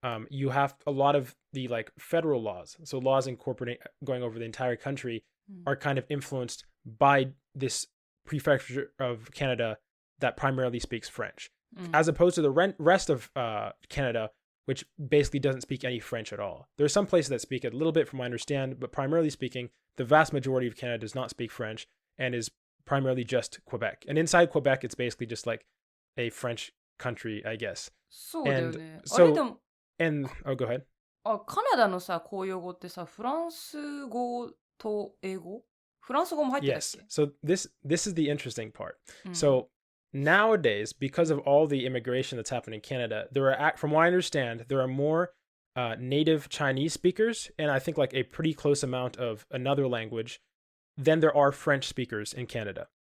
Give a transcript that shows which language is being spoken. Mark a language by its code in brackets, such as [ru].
[en] You have a lot of the like federal laws, so laws going over the entire country, are kind of influenced by this prefecture of Canada that primarily speaks French, as opposed to the rest of Canada, which basically doesn't speak any French at all. There are some places that speak it a little bit, from what I understand, but primarily speaking, the vast majority of Canada does not speak French and is primarily just Quebec. And inside Quebec, it's basically just like a French country, I guess. [ja] そうだよね。 [en] So, [ja] あれでも、 [en] go ahead. [ja] カナダのさ、公用語ってさ、フランス語と英語？フランス語も入ってたっけ？ [en] Yes. So this is the interesting part. So nowadays, because of all the immigration that's happened in Canada, from what I understand, there are more native Chinese speakers, and I think like a pretty close amount of another language than there are French speakers in Canada.